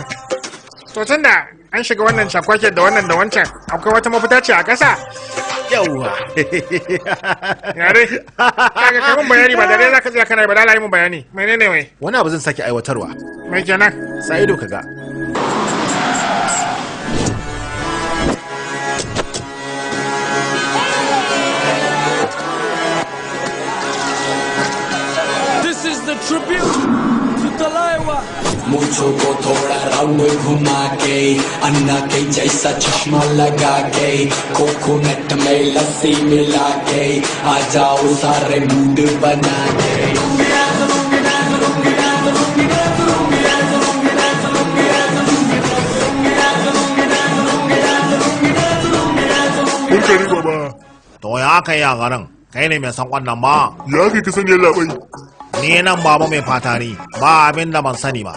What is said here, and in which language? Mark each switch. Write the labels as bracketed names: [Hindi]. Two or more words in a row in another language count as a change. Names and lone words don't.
[Hausa] To tunda an shiga wannan cakwakiyar da wannan da wancan, akwai wata mafita ce a ƙasa? Yawwa. Yare, kaga kamun bayani ba dare zaka tsaya kana ba da mun bayani. Menene wai? Wani abu zan sake aiwatarwa. Mai kenan? Sa ido kaga. [English] This is the tribute to Talaiwa. [Hindi] मुझको थोड़ा राउंड घुमा के अन्ना के जैसा चश्मा लगा के कोकोनट में लस्सी मिला के आ जाओ सारे मूड बना के [Hausa] To ya kai ya garin, kai ne mai san wannan ba? Ya kai ka sani labai. Ni nan baba mai fatari, ba abin da ban sani ba.